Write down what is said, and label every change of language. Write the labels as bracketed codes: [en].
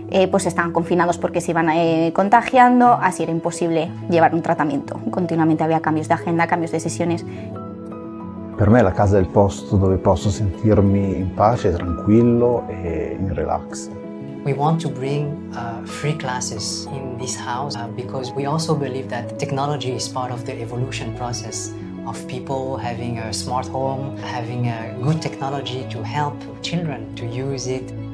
[es] Pues estaban confinados porque se iban contagiando, así era imposible llevar un tratamiento. Continuamente había cambios de agenda, cambios de sesiones. [it] Per me la casa è il posto dove posso sentirmi in pace, tranquillo e in relax. [en] We want to bring free classes in this house because we also believe that technology is part of the evolution process of people having a smart home, having a good technology to help children to use it.